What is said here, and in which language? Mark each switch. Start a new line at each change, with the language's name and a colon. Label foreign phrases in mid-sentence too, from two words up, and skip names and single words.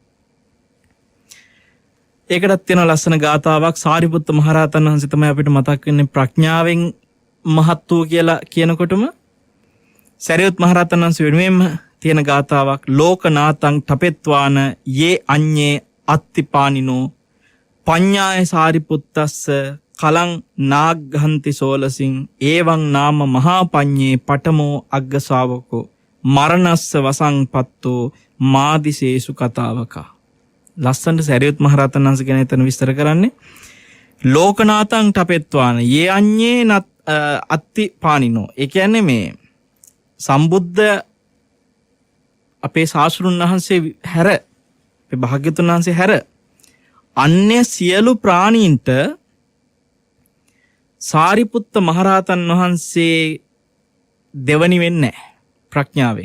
Sinhala: ඒකටත් තියෙන ලස්සන ගාතාවක් සාරිපුත්ත මහරහතන් වහන්සේ තමයි අපිට මතක් වෙන්නේ ප්‍රඥාවෙන් මහත් වූ කියලා කියනකොටම සැරියුත් මහරහතන් වහන්සේ වෙනුවෙන්ම තියෙන ගාථාවක්
Pali: ලෝකනාතං ඨපෙත්වාන යේ අඤ්ඤේ අත්තිපානිනෝ පඤ්ඤාය සාරිපුත්තස්ස කලං නාග්ගහන්ති සෝලසින් ඒවං නාම මහා පඤ්ඤේ පඨමෝ අග්ග ශාවකෝ මරණස්ස වසංපත්තෝ මාදිසේසු කතාවකා.
Sinhala: ලස්සනට සැරියුත් මහරහතන් වහන්සේ ගැන එතන විස්තර කරන්නේ
Pali: ලෝකනාතං ඨපෙත්වාන යේ අඤ්ඤේ අත්තිපානිනෝ.
Sinhala: ඒ කියන්නේ මේ සම්බුද්ධ අපේ ශාස්ත්‍රුන් වහන්සේ හැර අපේ භාග්‍යවතුන් වහන්සේ හැර අන්‍ය සියලු ප්‍රාණීන්ට සාරිපුත්ත මහරහතන් වහන්සේ දෙවනි වෙන්නේ ප්‍රඥාවෙන්.